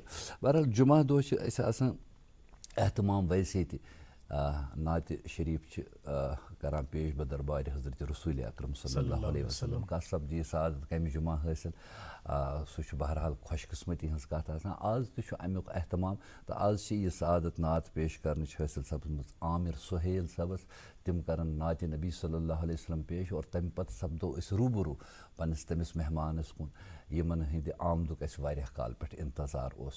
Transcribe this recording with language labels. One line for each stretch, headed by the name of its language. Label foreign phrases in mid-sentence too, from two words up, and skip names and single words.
Kashmiri: بہرحال جُمعہ دۄہ چھِ أسۍ آسان احتمام ویسے تہِ نعتِ شریٖف چھِ کران پیش بدربارِ حضرت رسوٗلِ اکرم
Arabic: صلی اللہ علیہ وسلم.
Kashmiri: کانٛہہ سپدی سعادت کمہِ جُمعہ حٲصِل سُہ چھُ بہرحال خۄش قٕسمتی ہٕنٛز کتھ آسان. آز تہِ چھُ امیُک احتمام تہٕ آز چھِ یہِ سعادت نعت پیش کرنٕچ حٲصِل سپدمٕژ عامر سُہیل صٲبس. تِم کرن نعتِ نبی
Arabic: صلی اللہ علیہ وسلم
Kashmiri: پیش اور تمہِ پتہٕ سپدو أسۍ روٗبروٗ پننِس تٔمِس مہمانس کُن یِمن ہٕنٛدِ آمدُک اَسہِ واریاہ کال پٮ۪ٹھ انتظار اوس.